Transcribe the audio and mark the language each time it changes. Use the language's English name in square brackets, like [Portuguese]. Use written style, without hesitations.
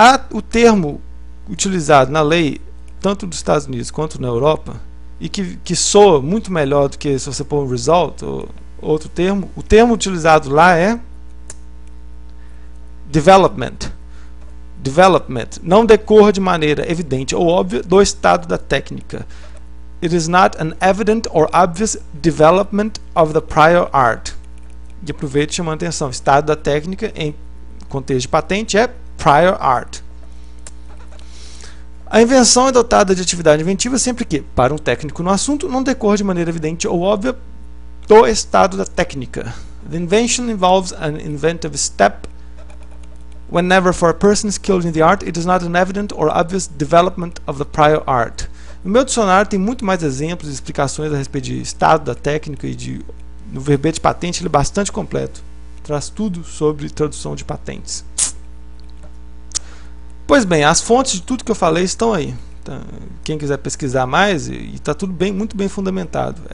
[Portuguese] O termo utilizado na lei, tanto dos Estados Unidos quanto na Europa, e que soa muito melhor do que se você pôr um result ou outro termo, o termo utilizado lá é development. Não decorra de maneira evidente ou óbvia do estado da técnica. [English] It is not an evident or obvious development of the prior art. [Portuguese] E aproveito chamando a atenção, estado da técnica em contexto de patente é prior art. A invenção é dotada de atividade inventiva sempre que, para um técnico no assunto, não decorra de maneira evidente ou óbvia do estado da técnica. [English] The invention involves an inventive step whenever for a person skilled in the art it is not an evident or obvious development of the prior art. [Portuguese] No meu dicionário tem muito mais exemplos e explicações a respeito de estado da técnica e no verbete de patente ele é bastante completo. Traz tudo sobre tradução de patentes. Pois bem, as fontes de tudo que eu falei estão aí. Tá? Quem quiser pesquisar mais, e está tudo muito bem fundamentado.